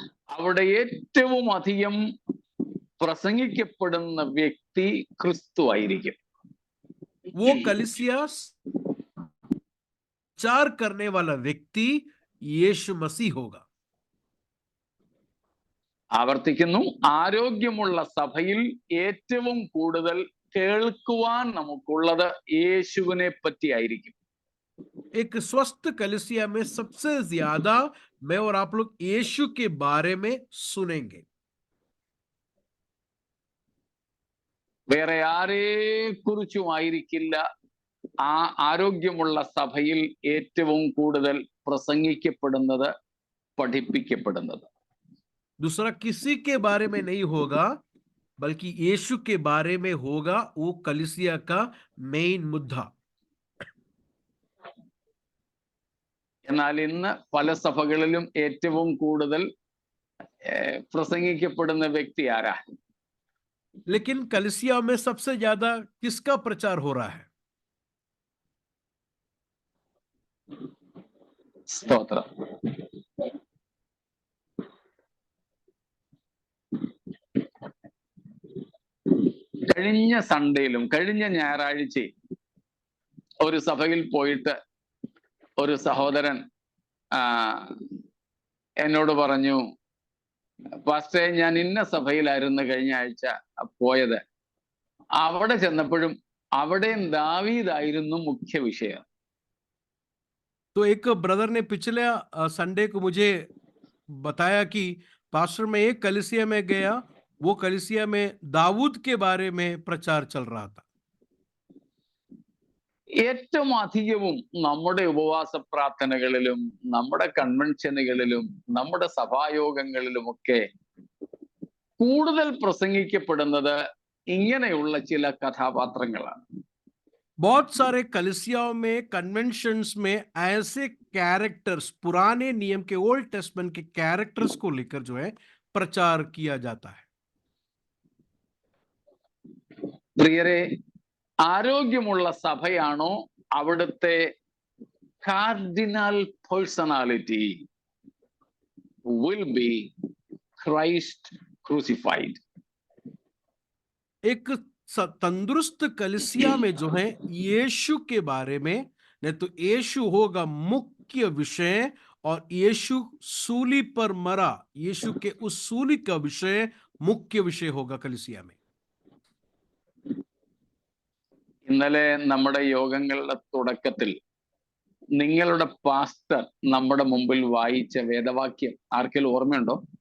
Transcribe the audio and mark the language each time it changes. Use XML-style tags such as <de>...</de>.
<ml>അവിടെ ഏറ്റവും അധികം പ്രസംഗിക്കപ്പെടുന്ന വ്യക്തി ക്രിസ്തു ആയിരിക്കും.</ml> <hi>वो कलीसिया प्रचार करने वाला व्यक्ति यीशु मसीह होगा.</hi> <ml>ആവർത്തിക്കുന്നു, ആരോഗ്യമുള്ള സഭയിൽ ഏറ്റവും കൂടുതൽ കേൾക്കുവാൻ നമുക്കുള്ളത് യേശുവിനെ പറ്റിയായിരിക്കും.</ml> <hi>एक स्वस्थ कलीसिया में सबसे ज्यादा मैं और आप लोग यीशु के बारे में सुनेंगे.</hi> <ml>വേറെ ആരെക്കുറിച്ചും ആയിരിക്കില്ല ആ ആരോഗ്യമുള്ള സഭയിൽ ഏറ്റവും കൂടുതൽ പ്രസംഗിക്കപ്പെടുന്നത്, പഠിപ്പിക്കപ്പെടുന്നത്.</ml> <hi>दूसरा किसी के बारे में नहीं होगा, बल्कि यीशु के बारे में होगा वो कलीसिया का मेन मुद्दा.</hi> <ml>എന്നാൽ ഇന്ന് പല സഭകളിലും ഏറ്റവും കൂടുതൽ പ്രസംഗിക്കപ്പെടുന്ന വ്യക്തി ആരാ?</ml> <hi>लेकिन कलीसिया में सबसे ज्यादा किसका प्रचार हो रहा है?</hi> <ml>സ്തോത്രം. കഴിഞ്ഞ സൺഡേയിലും കഴിഞ്ഞ ഞായറാഴ്ചയും ഒരു സഭയിൽ പോയിട്ട് ഒരു സഹോദരൻ എന്നോട് പറഞ്ഞു, പാസ്റ്റേ ഞാൻ ഇന്ന സഭയിലായിരുന്നു കഴിഞ്ഞ ആഴ്ച പോയത്, അവിടെ ചെന്നപ്പോഴും അവിടെയും ദാവീദായിരുന്നു മുഖ്യ വിഷയം.</ml> <hi>तो एक ब्रदर ने पिछले संडे को मुझे बताया कि पास्टर मैं एक कलीसिया में गया, वो कलीसिया में दाऊद के बारे में प्रचार चल रहा था.</hi> <ml>ഏറ്റവും അധികവും നമ്മുടെ ഉപവാസ പ്രാർത്ഥനകളിലും നമ്മുടെ കൺവെൻഷനുകളിലും നമ്മുടെ സഭായോഗങ്ങളിലുമൊക്കെ കൂടുതൽ പ്രസംഗിക്കപ്പെടുന്നത് ഇങ്ങനെയുള്ള ചില കഥാപാത്രങ്ങളാണ്.</ml> <hi>बहुत सारे कलीसियाओं में, कन्वेंशंस में ऐसे कैरेक्टर्स, पुराने नियम के, ओल्ड टेस्टमेंट के कैरेक्टर्स को लेकर जो है प्रचार किया जाता है.</hi> <ml>പ്രിയരെ, ആരോഗ്യമുള്ള സഭയാണോ അവിടുത്തെ</ml> <en>Cardinal personality will be Christ crucified.</en> <hi>एक तंदुरुस्त कलीसिया में जो है यीशु के बारे में, नहीं तो यीशु होगा मुख्य विषय, और यीशु सूली पर मरा, यीशु के उस सूली का विषय मुख्य विषय होगा कलीसिया में.</hi> <ml>ഇന്നലെ നമ്മുടെ യോഗങ്ങളുടെ തുടക്കത്തിൽ നിങ്ങളുടെ പാസ്റ്റർ നമ്മുടെ മുമ്പിൽ വായിച്ച വേദവാക്യം ആർക്കെങ്കിലും ഓർമ്മയുണ്ടോ?</ml>